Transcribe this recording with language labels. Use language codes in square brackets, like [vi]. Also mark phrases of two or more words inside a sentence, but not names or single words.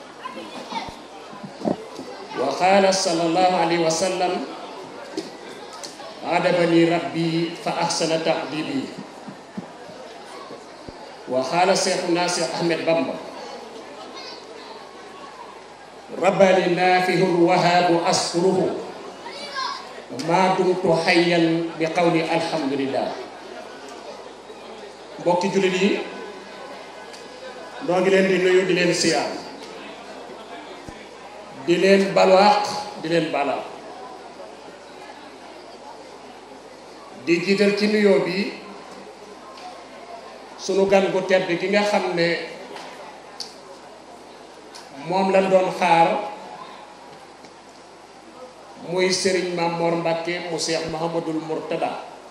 [ar] وقال صلى الله عليه وسلم أدبني ربي فأحسن تأديبي. وقال شيخنا شيخ أحمد بامبا ربنا نافه الوهاب أشكره ما دمت حيا بقول الحمد لله. [wo] mbokki jullit yi noo ngi leen di nuyu di leen siyaar di leen balwaax di leen balaa di jiital ci nuyoo bi sunu gan gu tedd gi nga xam ne moom lañ doon xaar muy Serigne Mame Mor Mbacke mu Cheikh Mouhamadoul Mourtada.